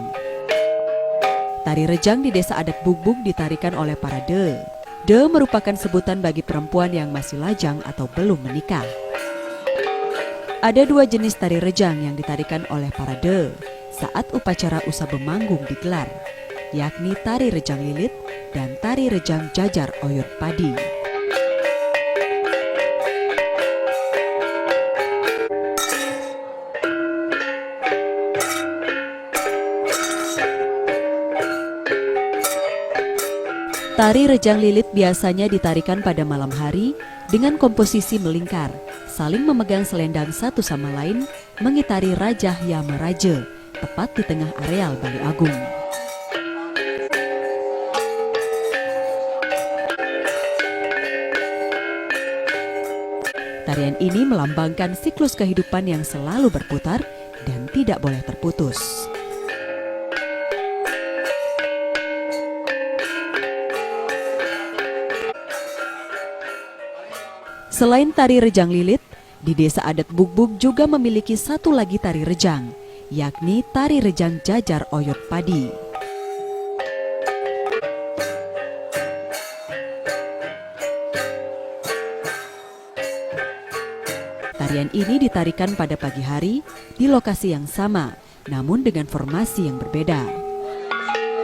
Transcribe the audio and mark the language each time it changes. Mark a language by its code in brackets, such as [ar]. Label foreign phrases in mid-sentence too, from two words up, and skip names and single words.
[id] Tari rejang di desa adat Bugbug ditarikan oleh para de. De merupakan sebutan bagi perempuan yang masih lajang atau belum menikah. Ada dua jenis tari rejang yang ditarikan oleh para de saat upacara Usaba Manggung digelar, yakni tari rejang lilit dan tari rejang jajar oyot padi. Tari rejang lilit biasanya ditarikan pada malam hari dengan komposisi melingkar, saling memegang selendang satu sama lain, mengitari Rajah Yama Raja, tepat di tengah areal Bali Agung. Tarian ini melambangkan siklus kehidupan yang selalu berputar dan tidak boleh terputus. Selain tari rejang lilit, di desa adat Bugbug juga memiliki satu lagi tari rejang, yakni tari rejang jajar oyot padi. Tarian ini ditarikan pada pagi hari di lokasi yang sama, namun dengan formasi yang berbeda.